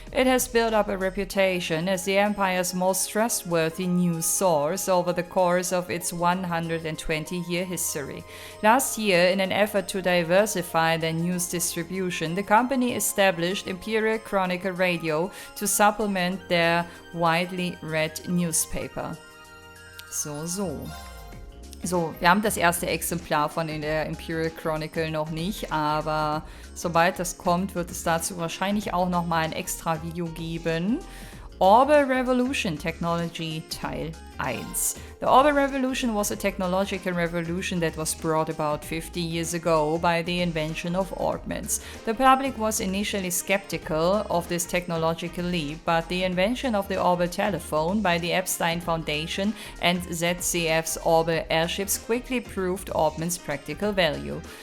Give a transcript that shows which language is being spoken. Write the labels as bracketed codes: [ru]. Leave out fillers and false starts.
[en] It has built up a reputation as the Empire's most trustworthy news source over the course of its 120-year history. Last year, in an effort to diversify their news distribution, the company established Imperial Chronicle Radio to supplement their widely read newspaper. [de] So, wir haben das erste Exemplar von der Imperial Chronicle noch nicht, aber sobald das kommt, wird es dazu wahrscheinlich auch nochmal ein extra Video geben. [en] Orbital Revolution Technology Teil 1. The Orbital Revolution was a technological revolution that was brought about 50 years ago by the invention of orbments. The public was initially skeptical of this technological leap, but the invention of the orbital telephone by the Epstein Foundation and ZCF's orbital airships quickly proved orbments' practical value.